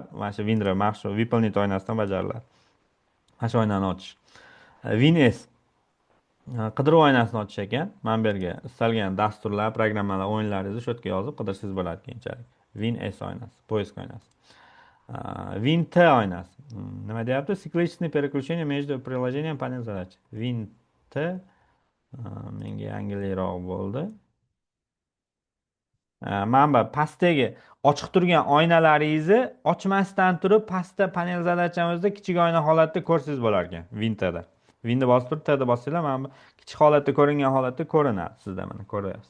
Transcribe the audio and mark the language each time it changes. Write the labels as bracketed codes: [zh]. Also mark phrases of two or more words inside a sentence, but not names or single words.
[uz] Mana shu Win R maxsus выполнить oynasidan bajariladi. Mana shu oynani ochish. Win S qidiruv oynasini ochish ekan. Mana bu yerga istalgan dasturlar, programmalar, o'yinlaringizni shu yerga yozib qidirsangiz bo'ladi keyinchalik. Win S oynasi, poisk oynasi. Win T oynasi. Nima deyapti? [ru] Цикличный переключение между приложением panel задач. [uz] Win T menga yangilikroq bo'ldi. Mana bu pastdagi ochiq turgan oynalaringizni ochmasdan turib, pastda panel zadachamizda kichik oyna holatda ko'rsangiz bo'lar ekan Win T'da. Winni bosib turib, T'da bossanglar, mana bu kichik holatda ko'ringan holatda ko'rinadi sizda, mana ko'ryapsiz.